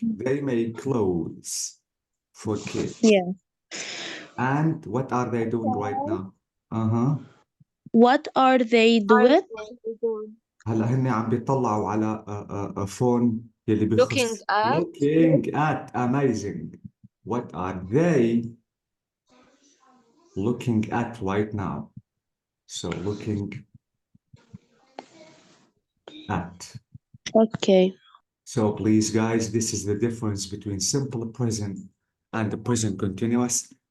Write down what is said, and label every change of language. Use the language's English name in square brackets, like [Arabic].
[English] They make clothes for kids. Yeah. And what are they doing right now? What are they doing? [Arabic] هلا هن عم بيطلعوا على فون يلي بيخص [English] Looking at. looking at. Amazing. What are they looking at right now? So looking at. Okay. So please, guys, this is the difference between simple present and the present continuous.